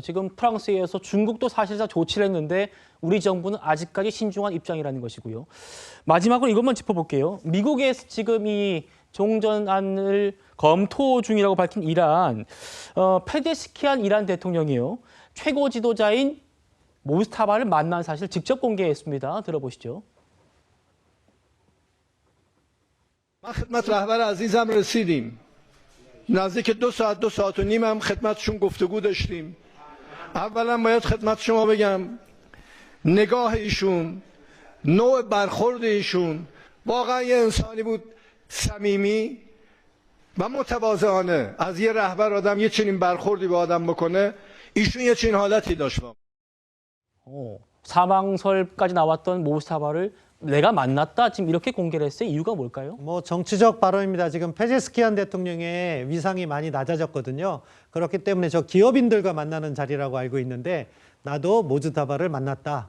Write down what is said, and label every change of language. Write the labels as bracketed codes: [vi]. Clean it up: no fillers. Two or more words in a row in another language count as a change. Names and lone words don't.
[ko] 지금 프랑스에서 중국도 사실상 조치를 했는데 우리 정부는 아직까지 신중한 입장이라는 것이고요. 마지막으로 이것만 짚어볼게요. 미국에서 지금 이 종전안을 검토 중이라고 밝힌 이란, 페제스키안 이란 대통령이요. 최고 지도자인 모스타바를 만난 사실 직접 공개했습니다. 들어보시죠. [fa] ما خدمت رهبر عزیزم رسیدیم نزدیک 2 ساعت و نیم هم خدمتشون گفتگو داشتیم اولا باید خدمت شما بگم نگاه ایشون نوع برخورد ایشون واقعا یه انسانی بود صمیمی و متواضعانه از یه رهبر آدم یه چنین برخوردی به آدم بکنه ایشون یه چنین حالتی داشت [ko] 사망설까지 나왔던 모스타바를 내가 만났다 지금 이렇게 공개를 했어요. 이유가 뭘까요? 뭐 정치적 발언입니다. 지금 페제스키안 대통령의 위상이 많이 낮아졌거든요. 그렇기 때문에 저 기업인들과 만나는 자리라고 알고 있는데 나도 모즈타바를 만났다.